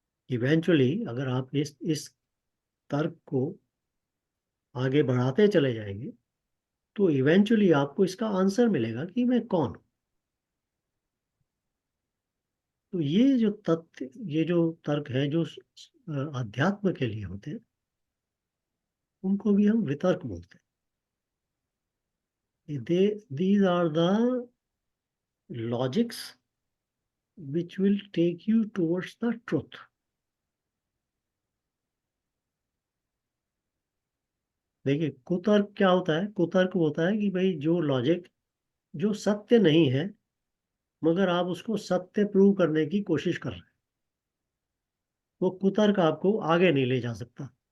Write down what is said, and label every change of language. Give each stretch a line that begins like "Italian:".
Hindi: Eventually अगर आप इस तर्क को आगे बढ़ाते चले जाएंगे, तो इवेंचुअली आपको इसका आंसर मिलेगा कि मैं कौन हूँ। तो ये जो तथ्य, ये जो तर्क है जो अध्यात्म के लिए होते हैं, उनको भी हम वितर्क बोलते हैं।
English: They these are the logics which will take you towards the truth।
Hindi: देखिए, कुतर्क क्या होता है? कुतर्क होता है कि भाई जो लॉजिक जो सत्य नहीं है, मगर आप उसको सत्य प्रूव करने की कोशिश कर रहे हैं, वो कुतर्क आपको आगे नहीं ले जा सकता।